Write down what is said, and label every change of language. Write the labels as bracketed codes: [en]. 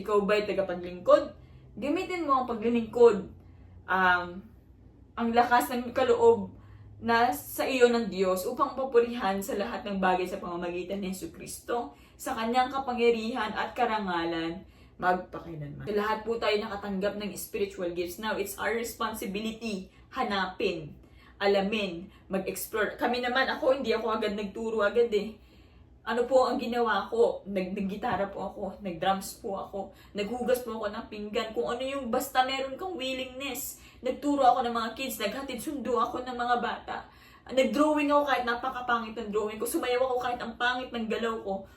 [tl] Ikaw ba'y tagapaglingkod? Gamitin mo ang paglilingkod. Ang lakas ng kaloob na sa iyo ng Diyos upang papurihan sa lahat ng bagay sa pamamagitan ni Jesucristo, sa kanyang kapangyarihan at karangalan magpakailanman. So, lahat po tayo nakatanggap ng spiritual gifts. [en] Now, it's our responsibility [tl] hanapin, alamin, mag-explore. Kami naman, hindi ako agad nagturo agad eh. Ano po ang ginawa ko? Nag-gitara po ako, nag-drums po ako, naghugas po ako ng pinggan, kung ano yung basta meron kang willingness. Nagturo ako ng mga kids, naghatid sundo ako ng mga bata. Nag-drawing ako kahit napakapangit ng drawing ko. Sumayaw ako kahit ang pangit ng galaw ko.